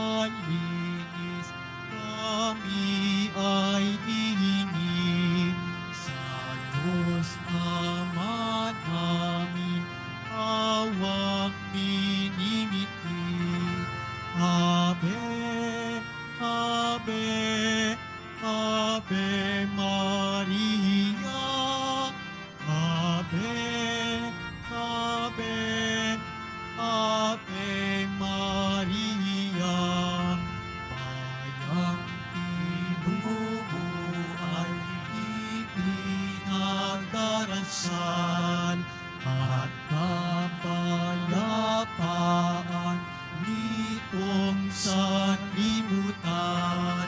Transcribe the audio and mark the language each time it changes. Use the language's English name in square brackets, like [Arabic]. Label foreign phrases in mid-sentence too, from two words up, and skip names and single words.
[Filipino] linis, kami ay hihingi sa Diyos Ama namin, awang minimitig. [Latin] Ave, Ave, Ave Maria, Ave, Ave, Ave Maria. [Filipino] Bayang tinubuan, ipinagdarasal, at kapayapaan nitong sanlibutan.